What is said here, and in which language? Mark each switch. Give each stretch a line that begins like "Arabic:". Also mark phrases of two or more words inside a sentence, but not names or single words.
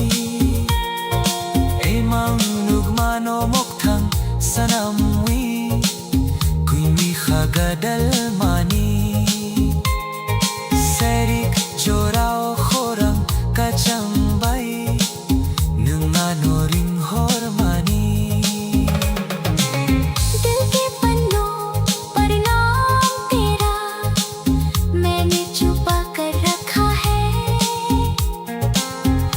Kok Borok: emang nugmano mokthang sanamwi kuimi khagadal mani serik chorao khorang kachang bai nungano ring hor mani
Hindi: दिल के पन्नों पर नाम तेरा मैंने छुपा कर रखा है।